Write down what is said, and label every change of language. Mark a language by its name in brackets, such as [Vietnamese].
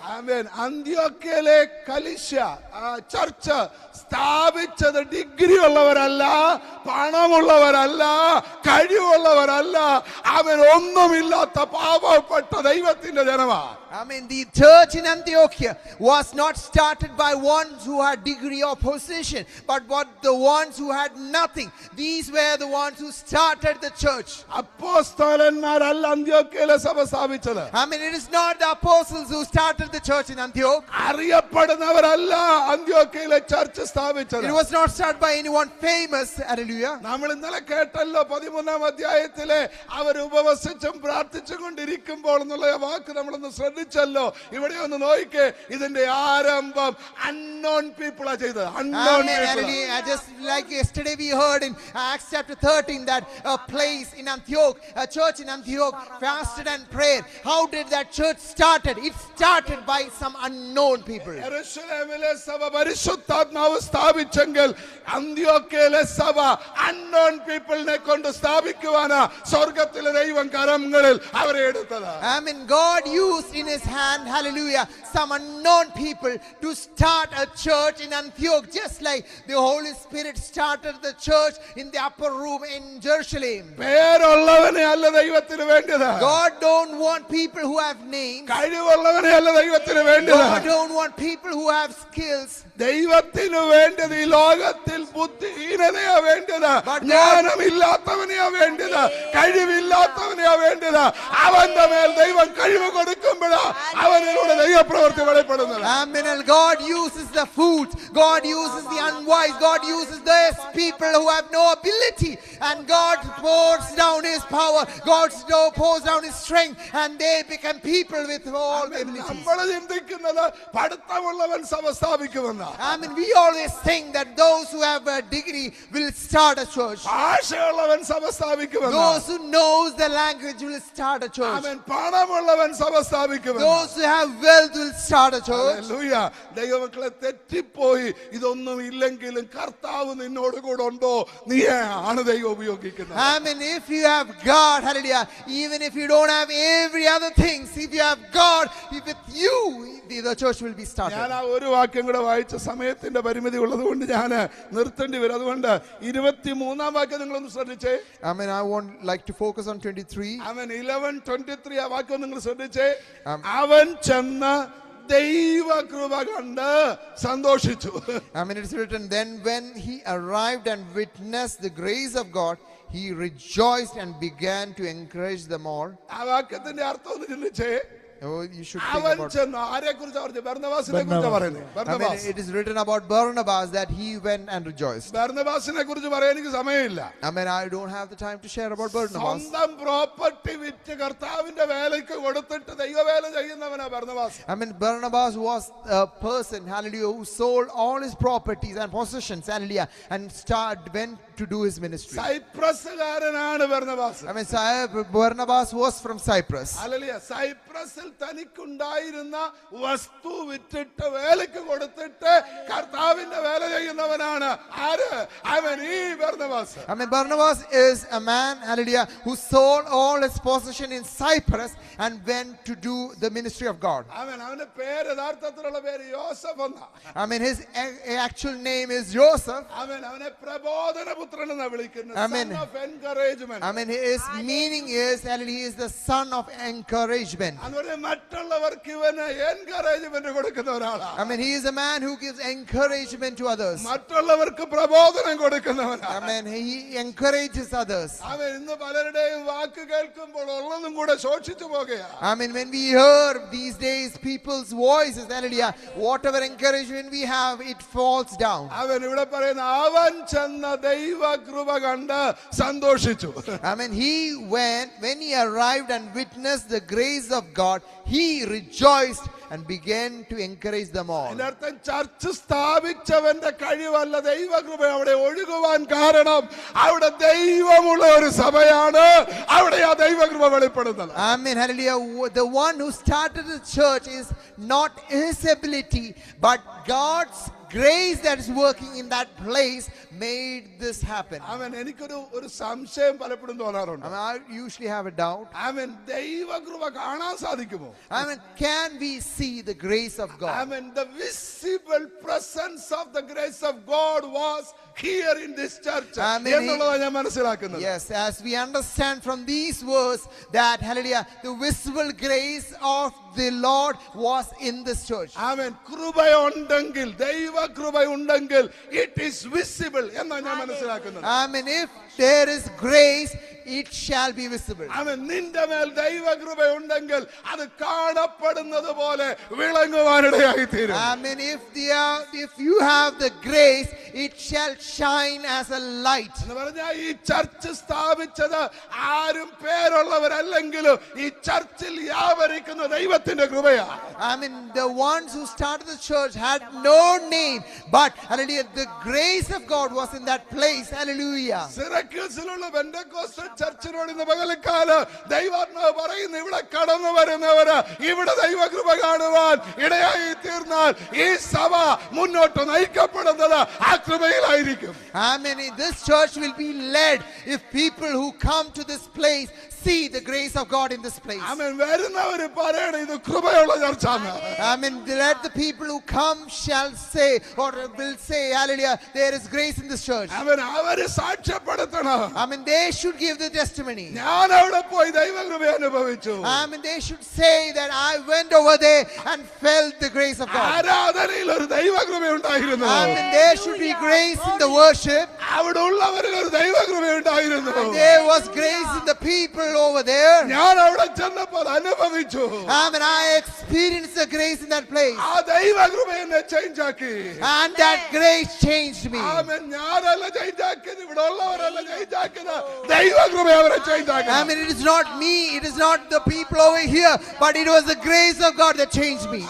[Malayalam] ആമേൻ. അന്ത്യോക്യയിലെ കലീശ church സ്ഥാപിച്ചത് degree ഉള്ളവരല്ല, പണമുള്ളവരല്ല, കഴിവുള്ളവരല്ല, അവൻ ഒന്നുമില്ലാത്ത പാവപ്പെട്ട ദൈവത്തിന്റെ ജനമാണ്. [English] I mean, the church in Antiochia was not started by ones who had degree of position, but the ones who had nothing. These were the ones who started the church. [Malayalam] അപ്പോസ്തലന്മാരല്ല അന്ത്യോക്യയിലെ സഭ സ്ഥാപിച്ചത്. [English] I mean, it is not the apostles who started the church in Antioch. [Malayalam] അറിയപ്പെടുന്നവരല്ല അന്ത്യോക്യയിലെ church സ്ഥാപിച്ചത്. [English] It was not started by anyone famous. Hallelujah. [Malayalam] നമ്മൾ ഇന്നലെ കേട്ടല്ലോ 13-ാം അധ്യായത്തിലെ അവർ ഉപവസിച്ചും പ്രാർത്ഥിച്ചും കൊണ്ടിരിക്കുമ്പോൾ എന്നുള്ള വാക്ക് നമ്മളൊന്ന് ശ്രദ്ധിച്ചല്ലോ. ഇവിടെ ഒന്ന് നോക്കിക്കേ, ഇതിന്റെ ആരംഭം [English] unknown people [Malayalam] ആ ചെയ്തത്. [English] unknown people. Just like yesterday we heard in Acts chapter 13 that a place in Antioch, a church in Antioch fasted and prayed. How did that church started? It started by some unknown people. [Malayalam] യെരൂശലേമിലെ സഭ പരിശുദ്ധാത്മാവ് സ്ഥാപിച്ചെങ്കിൽ അന്ത്യോക്യയിലെ സഭ [English] unknown people [Malayalam] നെ കൊണ്ട് സ്ഥാപിക്കുവാനാ സ്വർഗ്ഗത്തിലെ ദൈവം കരങ്ങളിൽ അവരെ എടുത്തത്. [English] I mean, God used in his hand, hallelujah, some unknown people to start a church in Antioch, just like the Holy Spirit started the church in the upper room in Jerusalem. [Malayalam] പേരുള്ളവനെ അല്ല ദൈവത്തിന് വേണ്ടത്. [English] God don't want people who have names. [Malayalam] കഴിവുള്ളവനെ അല്ല ദൈവത്തിന് വേണ്ടത്. [English] God don't want people who have skills. [Malayalam] ദൈവത്തിന് വേണ്ടത് ഈ ലോകത്തിൽ ബുദ്ധിഹീനതയാ വേണ്ടത്, ജ്ഞാനമില്ലാത്തവനെയാ വേണ്ടത്, കഴിവില്ലാത്തവനെയാ വേണ്ടത്. അവന്റെ മേൽ ദൈവം കഴിവ് കൊടുക്കുമ്പോഴാ അവനിലൂടെ ദൈവപ്രവൃത്തി വെളിപ്പെടുന്നത്. [English] Amen. God uses the fools, God uses the unwise, God uses those people who have no ability, and God pours down his power, God pours down his strength, and they become people with all abilities. [Malayalam] നമ്മൾ ചിന്തിക്കുന്നത് പഠിത്തമുള്ളവൻ സഭ സ്ഥാപിക്കുമെന്ന. [English] I mean, we always think that those who have a degree will start a church. [Malayalam] ഭാഷയുള്ളവൻ സഭ സ്ഥാപിക്കുമെന്ന. [English] Those who knows the language will start a church. [Malayalam] ആമേൻ. പണമുള്ളവൻ സഭ സ്ഥാപിക്കുമെന്ന. [English] Those who have wealth will start a church. [Malayalam] Hallelujah. ദൈവമക്കളെ തെറ്റിപ്പോയി ഇതൊന്നും ഇല്ലെങ്കിലും കർത്താവ് നിന്നോട് കൂടെ ഉണ്ടോ, നീയാണ് ദൈവം ഉപയോഗിക്കുന്നത്. [English] I mean, if you have God, hallelujah, even if you don't have every other things, if you have God with you, the church will be started. [Malayalam] ഞാൻ ആ ഒരു വാക്യം കൂടെ വായിച്ച സമയത്തിന്റെ പരിമിതി ഉള്ളത് കൊണ്ട് ഞാൻ നിർത്തേണ്ടി വരും. അതുകൊണ്ട് 23-ാം വാക്യം നിങ്ങളൊന്ന് ശ്രദ്ധിച്ചേ. [English] I mean, I want like to focus on 23. [Malayalam] അവൻ 11:23 ആ വാക്യം നിങ്ങൾ ശ്രദ്ധിച്ചേ. അവൻ ചെന്ന് ദൈവകൃപ കണ്ട് സന്തോഷിച്ചു. [English] I mean, it's written, then when he arrived and witnessed the grace of God, he rejoiced and began to encourage them all. [Malayalam] ആ വാക്യത്തിന്റെ അർത്ഥം ഒന്ന് ചിന്തിച്ചേ. [English] Oh, you should think [Malayalam] അവൻ [English] about. [Malayalam] ചെന്ന് ആരെ കുറിച്ചാ പറഞ്ഞത്? ബർന്നബാസിനെ കുറിച്ചാ പറയുന്നത്. [English] I mean, it is written about Barnabas that he went and rejoiced. [Malayalam] ബർന്നബാസിനെ കുറിച്ച് പറയാൻ എനിക്ക് സമയമില്ല. [English] I mean, I don't have the time to share about Barnabas. [Malayalam] സ്വന്തം പ്രോപ്പർട്ടി വിറ്റ് കർത്താവിന്റെ വേലയ്ക്ക് കൊടുത്തിട്ട് ദൈവവേല ചെയ്യുന്നവനാ Barnabas. [English] I mean, Barnabas was a person, hallelujah, who sold all his properties and possessions, hallelujah, and went to do his ministry. [Malayalam] സൈപ്രസുകാരനാണ് Barnabas. [English] I mean, Barnabas was from Cyprus. [Malayalam] Hallelujah. സൈപ്രസിൽ തനിക്കുണ്ടായിരുന്ന വസ്തു വിറ്റിട്ട് വേലയ്ക്ക് കൊടുത്തിട്ട് കർത്താവിന്റെ വേല ചെയ്യുന്നവനാണ് ആര്? അവൻ ഈ Barnabas. [English] I mean, Barnabas is a man, hallelujah, who sold all his possession in Cyprus and went to do the ministry of God. [Malayalam] അവന്റെ പേര് യഥാർത്ഥത്തിലുള്ള പേര് യോസഫ് എന്നാ. [English] I mean, his actual name is Joseph. [Malayalam] അവനെ പ്രബോധനപുത്രൻ എന്നാ വിളിക്കുന്നത്. [English] Amen. Son of encouragement. I mean, his meaning is, hallelujah, he is the son of encouragement. [Malayalam] മറ്റുള്ളവർക്ക് ഇവന് എൻകറേജ്മെന്റ് കൊടുക്കുന്ന ഒരാളാണ്. [English] I mean, he is a man who gives encouragement to others. [Malayalam] മറ്റുള്ളവർക്ക് പ്രബോധനം കൊടുക്കുന്നവനാണ്. [English] I mean, he encourages others. [Malayalam] അവൻ ഇന്ന് പലരുടെയും വാക്ക് കേൾക്കുമ്പോൾ ഉള്ളതും കൂടെ ശോഷിച്ചു പോകുകയാണ്. [English] I mean, when we hear these days people's voices, hallelujah, whatever encouragement we have, it falls down. [Malayalam] അവൻ ഇവിടെ പറയുന്ന അവൻ ചെന്ന ദൈവകൃപ കണ്ട് സന്തോഷിച്ചു. [English] I mean, he went, when he arrived and witnessed the grace of God, he rejoiced and began to encourage them all. [Malayalam] ഇതിനർത്ഥം church സ്ഥാപിച്ചവന്റെ കഴിവല്ല ദൈവകൃപ അവിടെ ഒഴുകുവാൻ കാരണം അവിടെ ദൈവമുള്ള ഒരു സഭയാണ്, അവിടെ ആ ദൈവകൃപ വെളിപ്പെടുന്നത്. [English] I mean, hallelujah, the one who started the church is not his ability, but God's grace that is working in that place made this happen. [Malayalam] അവൻ എനിക്കൊരു സംശയം പലപ്പോഴും തോന്നാറുണ്ട്. [English] I mean, I usually have a doubt. [Malayalam] അവൻ ദൈവകൃപ കാണാൻ സാധിക്കുമോ? [English] I mean, can we see the grace of God? I mean, the visible presence of the grace of God was here in this church. [Malayalam] എന്നുള്ളതാണ് ഞാൻ മനസ്സിലാക്കുന്നത്. [English] Yes, as we understand from these words that, hallelujah, the visible grace of the Lord was in this church. [Malayalam] ആമേൻ. കൃപയുണ്ടെങ്കിൽ, ദൈവ കൃപയുണ്ടെങ്കിൽ [English] it is visible [Malayalam] എന്നാണ് ഞാൻ മനസ്സിലാക്കുന്നത്. [English] I mean, if there is grace, it shall be visible. [Malayalam] ആമേൻ. നിന്റെ മേൽ ദൈവ കൃപയുണ്ടെങ്കിൽ അത് കാണപ്പെടുന്നത് പോലെ വിളങ്ങുവാനിടയായി തീരും. [English] I mean, if you have the grace, it shall shine as a light. [Malayalam] എന്ന് പറഞ്ഞാൽ ഈ ചർച്ച് സ്ഥാപിച്ചത് ആരും പേരുള്ളവരല്ലെങ്കിലും ഈ ചർച്ചിൽ വ്യാപരിക്കുന്ന ദൈവത്തിന്റെ കൃപയാണ്. [English] I mean, the ones who started the church had no name, but hallelujah, the grace of God was in that place. Hallelujah. [Malayalam] സിറക്യൂസിലുള്ള Pentecostal ചർച്ചിനോട് ഇന്ന് പകൽക്കാലം ദൈവാത്മാവ് പറയുന്നു, ഇവിടെ കടന്നു വരുന്നവര് ഇവിടെ ദൈവകൃപ കാണുവാൻ ഇടയായി തീർന്നാൽ ഈ സഭ മുന്നോട്ട് നയിക്കപ്പെടുന്നത് ആ കൃപയിലായിരിക്കും. [English] I mean, this church will be led if people who come to this place see the grace of God in this place. [Malayalam] ആമേൻ. വരുന്നവര് പറയണം ഇത് കൃപയുള്ള ചർച്ചാണ്. [English] I mean, let the people who come shall say or will say, hallelujah, there is grace in this church. [Malayalam] ആമേൻ. അവര് സാക്ഷ്യപ്പെടുത്തണം. [English] I mean, they should give the testimony. [Malayalam] ഞാൻ അവിടെ പോയി ദൈവകൃപ അനുഭവിച്ചു. [English] I mean, they should say that I went over there and felt the grace of God. [Malayalam] ആരാധനയിൽ ഒരു ദൈവകൃപ ഉണ്ടായിരുന്നു. [English] I mean, there should be grace in the worship. [Malayalam] അവിടെ ഉള്ളവരിൽ ഒരു ദൈവകൃപ ഉണ്ടായിരുന്നു. [English] There was grace in the people over there. [Malayalam] ഞാൻ അവിടെ ചെന്നപ്പോൾ അനുഭവിച്ചു. [English] I mean, I experienced the grace in that place. [Malayalam] ആ ദൈവകൃപ എന്നെ ചേഞ്ച് ആക്കി. [English] And that grace changed me. [Malayalam] ആമേൻ. ഞാനല്ല ചേഞ്ച് ആക്കിയത്, ഇവിടെ ഉള്ളവരല്ല ചേഞ്ച് ആക്കിയത്, ദൈവകൃപ അവരെ ചേഞ്ച് ആക്കി. [English] I mean, it is not me, it is not the people over here, but it was the grace of God that changed me.